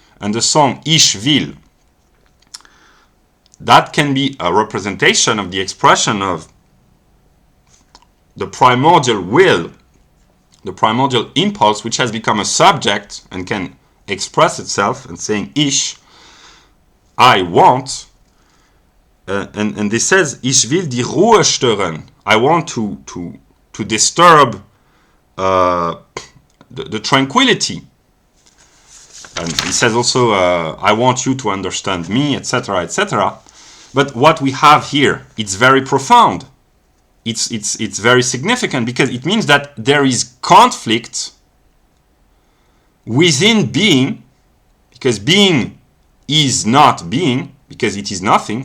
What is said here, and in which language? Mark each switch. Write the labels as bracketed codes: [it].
[en] And the song Ich will, that can be a representation of the expression of the primordial will, the primordial impulse, which has become a subject and can express itself and saying Ich, I want. [de] And this says, Ich will die Ruhe stören. [en] I want to disturb the tranquility. And he says also, I want you to understand me, etc., etc. But what we have here, it's very profound. It's very significant, because it means that there is conflict within being, because being is not being, because it is nothing.